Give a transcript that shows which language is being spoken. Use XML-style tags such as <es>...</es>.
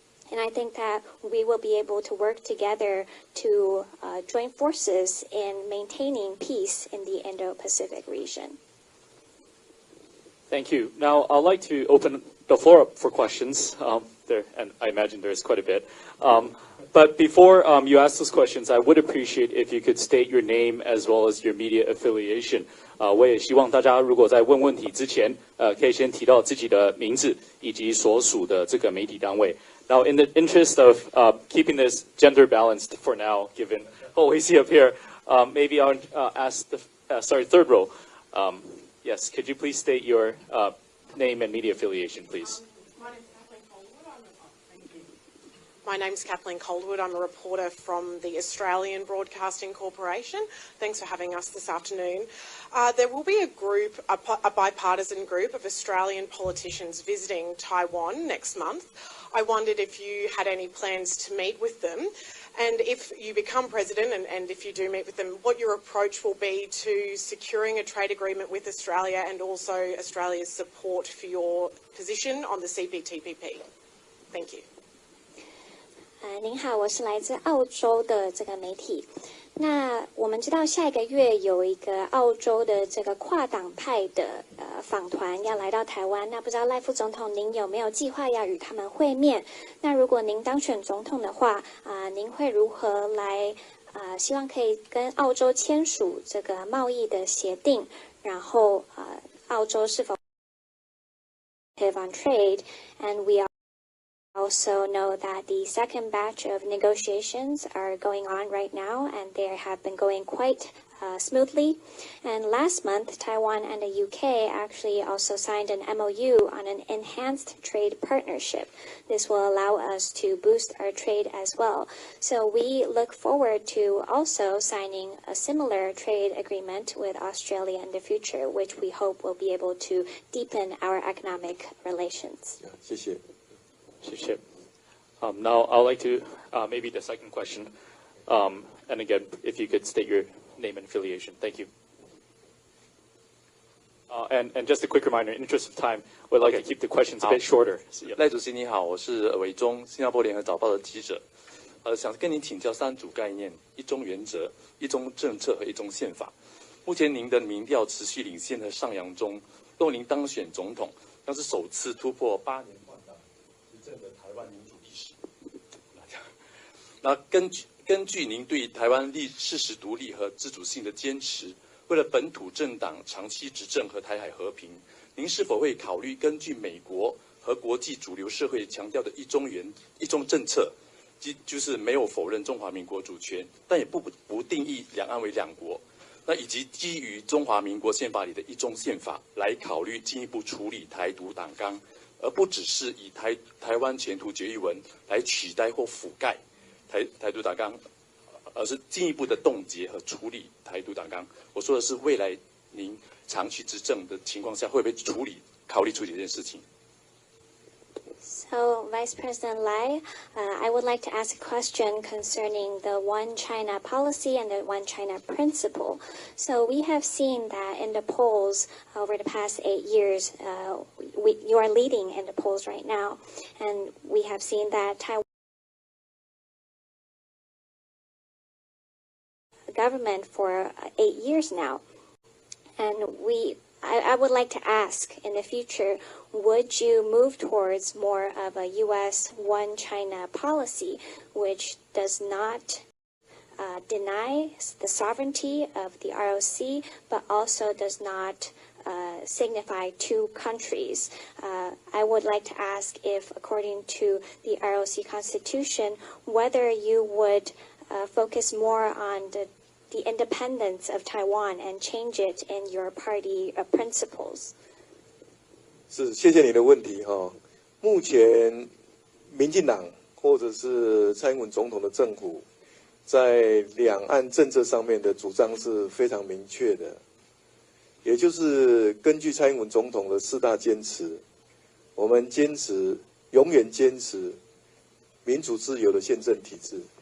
<en>And I think that we will be able to work together to join forces in maintaining peace in the Indo-Pacific region. Thank you. Now, I'd like to open the floor up for questions. And I imagine there's quite a bit. But before you ask those questions, I would appreciate if you could state your name as well as your media affiliation.</en> <zh>我也希望大家如果在问问题之前，可以先提到自己的名字以及所属的这个媒体单位。</zh> <en>Now, in the interest of keeping this gender balanced for now, given what we see up here, maybe I'll ask the third row. Yes, could you please state your name and media affiliation, please? My name's Kathleen Calderwood. I'm a reporter from the Australian Broadcasting Corporation. Thanks for having us this afternoon. There will be a bipartisan group of Australian politicians visiting Taiwan next month. I wondered if you had any plans to meet with them, and if you become president and if you do meet with them, what your approach will be to securing a trade agreement with Australia and also Australia's support for your position on the CPTPP. Thank you.</en> <zh>您好，我是来自澳洲的这个媒体。那我们知道下一个月有一个澳洲的这个跨党派的访团要来到台湾，那不知道赖副总统您有没有计划要与他们会面？那如果您当选总统的话，您会如何来希望可以跟澳洲签署这个贸易的协定？然后澳洲是否</zh> <en>on trade and we also know that the second batch of negotiations are going on right now, and they have been going quite smoothly. And last month, Taiwan and the UK actually also signed an MOU on an enhanced trade partnership. This will allow us to boost our trade as well. So we look forward to also signing a similar trade agreement with Australia in the future, which we hope will be able to deepen our economic relations.</en> <zh>谢谢。</zh> <en>Now, I'd like to maybe the second question. And again, if you could state your name and affiliation. Thank you. And just a quick reminder, in the interest of time, we'd like to keep the questions a bit shorter.</en> <zh>赖主席你好，我是韦忠，新加坡联合早报的记者。想跟您请教3组概念：一中原则、一中政策和一中宪法。目前您的民调持续领先和上扬中，若您当选总统，将是首次突破8年换党执政的台湾民主历史。那根据您对台湾事实独立和自主性的坚持，为了本土政党长期执政和台海和平，您是否会考虑根据美国和国际主流社会强调的一中政策，就是没有否认中华民国主权，但也不定义两岸为两国，那以及基于中华民国宪法里的一中宪法来考虑进一步处理台独党纲，而不只是以台湾前途决议文来取代或覆盖台独党纲，而是进一步的冻结和处理台独党纲。我说的是未来您长期执政的情况下，会不会考虑处理这件事情？</zh> <en>So, Vice President Lai, I would like to ask a question concerning the One China policy and the One China principle. So, we have seen that in the polls over the past 8 years, you are leading in the polls right now, and we have seen that Taiwan government for 8 years now, and I would like to ask, in the future, would you move towards more of a U.S. One China policy, which does not deny the sovereignty of the ROC, but also does not signify two countries? I would like to ask if, according to the ROC Constitution, whether you would focus more on the independence of Taiwan and change it in your party principles.</en> <zh>是，谢谢你的问题哈。目前，民进党或者是蔡英文总统的政府，在两岸政策上面的主张是非常明确的，也就是根据蔡英文总统的4大坚持，我们永远坚持民主自由的宪政体制。</zh>